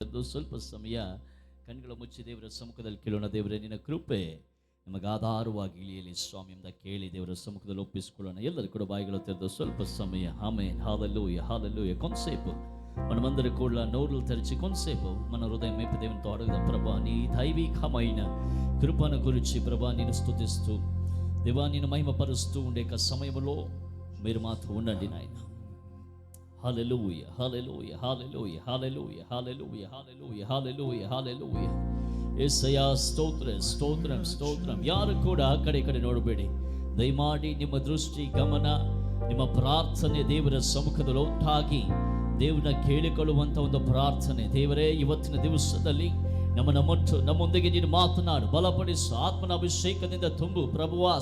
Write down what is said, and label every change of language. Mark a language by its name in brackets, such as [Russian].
[Kannada] ತೆರೆದು ಸ್ವಲ್ಪ ಸಮಯ ಕಣ್ಗಳ ಮುಚ್ಚಿ ದೇವರ ಸಮ್ಮುಖದಲ್ಲಿ ಕೇಳೋಣ. ದೇವರೇ, ನಿನ್ನ ಕೃಪೆ ನಮಗೆ ಆಧಾರವಾಗಿ ಇಳಿಯಲಿ ಸ್ವಾಮಿ ಅಂತ ಕೇಳಿ ದೇವರ ಸಮ್ಮುಖದಲ್ಲಿ ಒಪ್ಪಿಸಿಕೊಳ್ಳೋಣ. ಎಲ್ಲರೂ ಕೂಡ ಬಾಯಿಗಳು తెరదు ಸ್ವಲ್ಪ సమయ. [Telugu] ఆమేన్, హల్లెలూయా, హల్లెలూయా. కొంతసేపు మనమందరం కూడా నోరులు తెరిచి కొంతసేపు మన హృదయం వైపు దేవునితో అడుగుదాం. ప్రభా, నీ దైవికమైన కృపను గురించి ప్రభా నేను స్తుతిస్తూ దేవా నేను మహిమపరుస్తూ ఉండే సమయంలో మీరు మాతో ఉండండి నాయన. హల్లెలూయా, హల్లెలూయా, హల్లెలూయా, హల్లెలూయా, హల్లెలూయా, హల్లెలూయా, హల్లెలూయా, హల్లెలూయా. [Kannada] యేసయ్ಯ ಸ್ತೋತ್ರ ಸ್ತೋತ್ರಂ ಸ್ತೋತ್ರಂ. ಯಾರು ಕೂಡ ಆ ಕಡೆ ಈ ಕಡೆ ನೋಡಬೇಡಿ. ದಯಮಾಡಿ ನಿಮ್ಮ ದೃಷ್ಟಿ ಗಮನ ನಿಮ್ಮ ಪ್ರಾರ್ಥನೆ ದೇವರ ಸಮ್ಮುಖದಲ್ಲಿ ಒಟ್ಟಾಗಿ ದೇವರನ್ನ ಕೇಳಿಕೊಳ್ಳುವಂಥ ಒಂದು ಪ್ರಾರ್ಥನೆ. ದೇವರೇ, ಇವತ್ತಿನ ದಿವಸದಲ್ಲಿ ನಮ್ಮೊಂದಿಗೆ ನೀನು ಮಾತನಾಡು, ಬಲಪಡಿಸು, ಆತ್ಮನ ಅಭಿಷೇಕದಿಂದ ತುಂಬು ಪ್ರಭುವಾ.